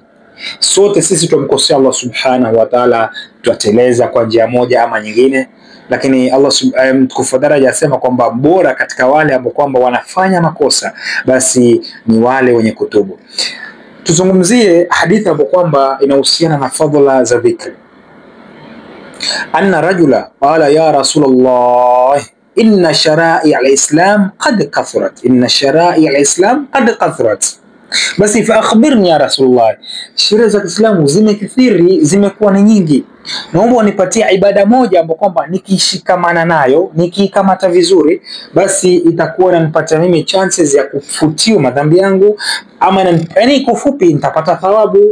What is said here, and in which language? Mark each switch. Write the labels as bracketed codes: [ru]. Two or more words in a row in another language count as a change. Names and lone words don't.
[sw] Sote sisi tumkosea Allah [ar] سبحانه وتعالى, [sw] tutateleza kwa njia moja ama nyingine, lakini Allah mtukufu wa daraja asema kwamba bora katika wale ambao kwamba wanafanya makosa basi ni wale wenye kutubu. Tuzungumzie hadithi ambayo kwamba inahusiana na fadhila za dhikri. [ar] أن رجلا قال يا رسول الله إن شرائع الإسلام قد كثرت إن شرائع الإسلام قد كثرت, [sw] basi [ar] فأخبرني يا رسول الله, [sw] sheria za Kiislamu zimekithiri, zimekuwa ni nyingi, naomba unipatie ibada moja ambayo kwamba nikishikamana nayo, nikikamata vizuri, basi itakuwa inanipatia mimi chances ya kufutiwa madhambi yangu, ama yani kufupi nitapata thawabu.